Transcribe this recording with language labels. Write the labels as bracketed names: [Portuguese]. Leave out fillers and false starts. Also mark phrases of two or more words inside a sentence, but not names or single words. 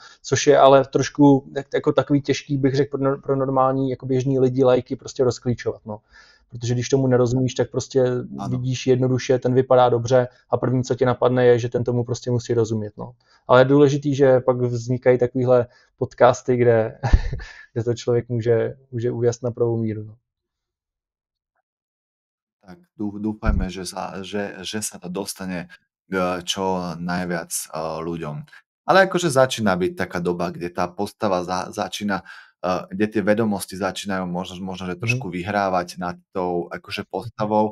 [Czech] Což je ale trošku jako takový těžký, bych řekl, pro normální jako běžní lidi, lajky prostě rozklíčovat. No. Protože když tomu nerozumíš, tak prostě vidíš jednoduše, ten vypadá dobře a první, co tě napadne, je, že ten tomu prostě musí rozumět. No. Ale je důležitý, že pak vznikají takovýhle podcasty, kde to člověk může uvést na pravou míru. No. [Slovak] Tak dúfajme, že sa to dostane čo najviac ľuďom. Ale akože začína byť taká doba, kde tá postava začína, kde tie vedomosti začínajú možno že trošku vyhrávať nad tou akože postavou.